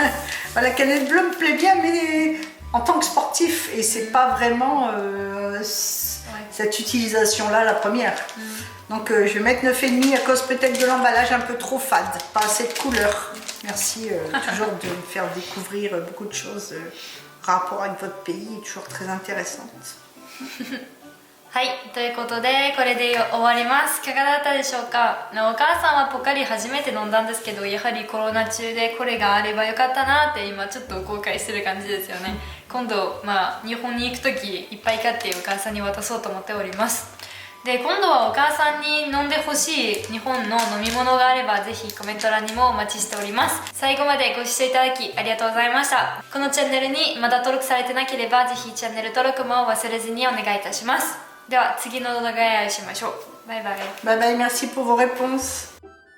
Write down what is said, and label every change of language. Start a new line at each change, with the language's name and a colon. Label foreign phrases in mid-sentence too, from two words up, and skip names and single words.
French: La canette bleue me plaît bien, mais en tant que sportif, et c'est pas vraiment cette utilisation-là la première. Donc je vais mettre 9,5 à cause peut-être de l'emballage un peu trop fade, pas assez de couleurs. Merci toujours de me faire découvrir beaucoup de choses. Rapport avec votre pays est toujours très intéressante.
Japanese: はい、ということでこれで終わります。いかがだったでしょうか。お母さんはポカリ初めて飲んだんですけど、やはりコロナ中でこれがあればよかったなって今ちょっと後悔してる感じですよね。今度、日本に行く時いっぱい買ってお母さんに渡そうと思っております。で、今度はお母さんに飲んでほしい日本の飲み物があればぜひコメント欄にもお待ちしております。最後までご視聴いただきありがとうございました。このチャンネルにまだ登録されてなければぜひチャンネル登録も忘れずにお願いいたします。では次の動画でお会いしましょう。バイバイ。
English: Bye bye,
French: merci pour vos réponses.